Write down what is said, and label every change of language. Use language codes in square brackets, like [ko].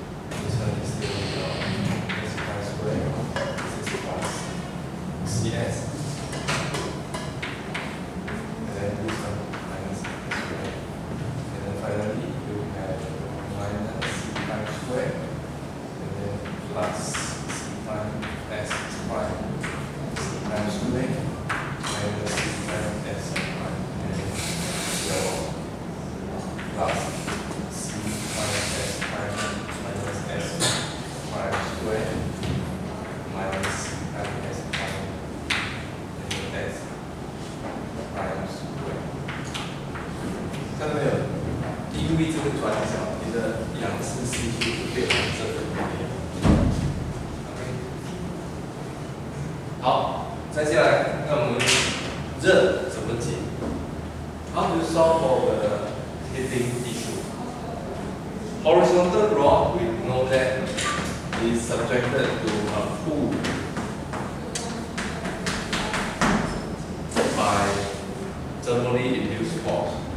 [en] This one is still your S prime squared, this is plus CS, and then this one minus S squared, and then finally you have minus C prime squared, and then plus C prime S prime, C prime squared, minus C prime S prime, and then your plus C prime S prime minus S prime squared, minus C prime S prime, and then S prime squared. [zh] 看到没有？因为这个转角，你的仰视系数就变成这个概念。 [en] OK， [zh] 好，再下来，那我们热怎么解 [en] ？How to solve for the heating issue? Horizontal rod, we know that is subjected to a pull by thermally induced force.